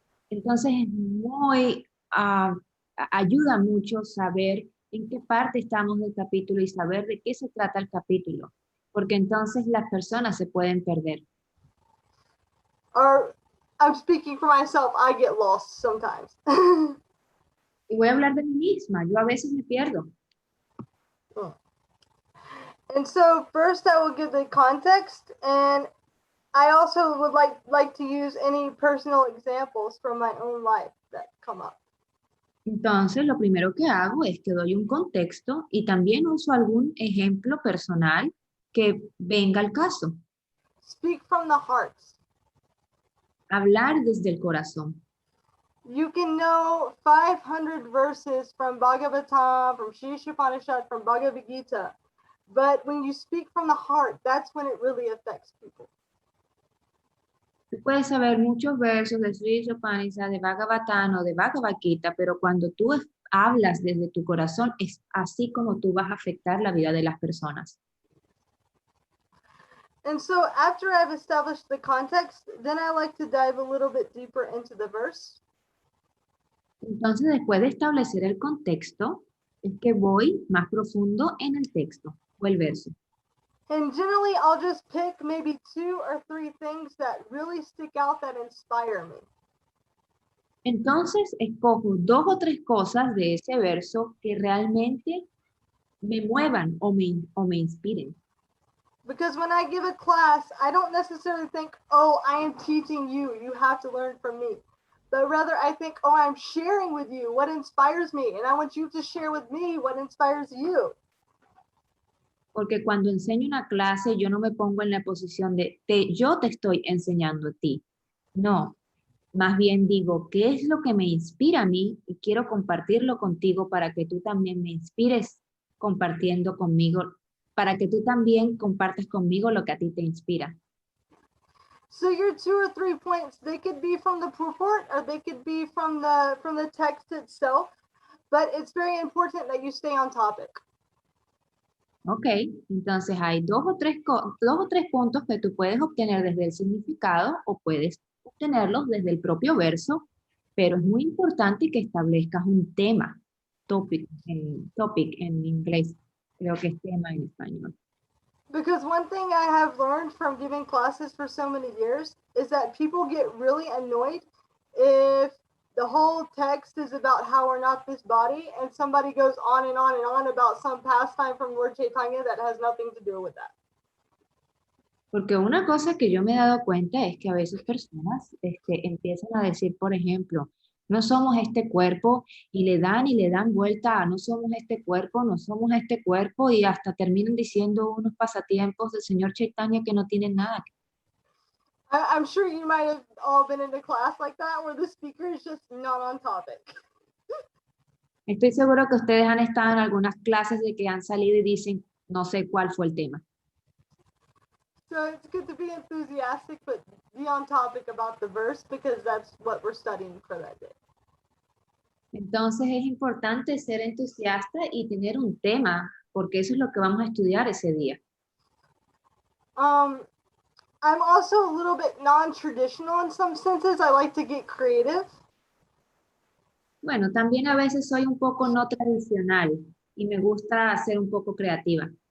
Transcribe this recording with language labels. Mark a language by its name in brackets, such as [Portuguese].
[Spanish] Entonces es muy, ayuda mucho saber en qué parte estamos del capítulo y saber de qué se trata el capítulo, porque entonces las personas se pueden perder. [English] Or I'm speaking for myself, I get lost sometimes. [Spanish] Y voy a hablar de mí misma, yo a veces me pierdo. [English] And so first I will give the context, and I also would like to use any personal examples from my own life that come up. [Spanish] Entonces, lo primero que hago es que doy un contexto y también uso algún ejemplo personal que venga al caso. [English] Speak from the heart. [Spanish] Hablar desde el corazón. [English] You can know 500 verses from Bhagavatam, from Sri Upanishad, from Bhagavad Gita, but when you speak from the heart, that's when it really affects people. [Spanish] Tú puedes saber muchos versos de Sri Upanishad, de Bhagavatam o de Bhagavad Gita, pero cuando tú hablas desde tu corazón, es así como tú vas a afectar la vida de las personas. [English] And so after I've established the context, then I like to dive a little bit deeper into the verse. [Spanish] Entonces, después de establecer el contexto, es que voy más profundo en el texto o el verso. [English] And generally, I'll just pick maybe 2 or 3 things that really stick out that inspire me. [Spanish] Entonces, escojo 2 o 3 cosas de ese verso que realmente me muevan o me inspiren. [English] Because when I give a class, I don't necessarily think, oh, I am teaching you, you have to learn from me. But rather I think, oh, I'm sharing with you what inspires me, and I want you to share with me what inspires you. [Spanish] Porque cuando enseño una clase, yo no me pongo en la posición de yo te estoy enseñando a ti. No, más bien digo, ¿qué es lo que me inspira a mí? Y quiero compartirlo contigo para que tú también me inspires compartiendo conmigo, para que tú también compartas conmigo lo que a ti te inspira. [English] So your 2 or 3 points, they could be from the purport or they could be from the text itself, but it's very important that you stay on topic. [Spanish] Ok, entonces hay 2 o 3 puntos que tú puedes obtener desde el significado o puedes obtenerlos desde el propio verso, pero es muy importante que establezcas un tema, topic en inglés, creo que es tema en español. [English] Because one thing I have learned from giving classes for so many years is that people get really annoyed if the whole text is about how we're not this body and somebody goes on and on and on about some pastime from Lord Chaitanya that has nothing to do with that. [Spanish] Porque una cosa que yo me he dado cuenta es que a veces personas empiezan a decir, por ejemplo, no somos este cuerpo, y le dan vuelta a no somos este cuerpo, y hasta terminan diciendo unos pasatiempos del señor Chaitanya que no tienen nada que ver. [English] I'm sure you might have all been in a class like that where the speaker is just not on topic. [Spanish] Estoy seguro que ustedes han estado en algunas clases de que han salido y dicen, no sé cuál fue el tema. [English] So it's good to be enthusiastic, but be on topic about the verse because that's what we're studying for that day. [Spanish] Entonces es importante ser entusiasta y tener un tema, porque eso es lo que vamos a estudiar ese día. [English] I'm also a little bit non-traditional in some senses. I like to get creative. [Spanish] Bueno, también a veces soy un poco no tradicional y me gusta ser un poco creativa.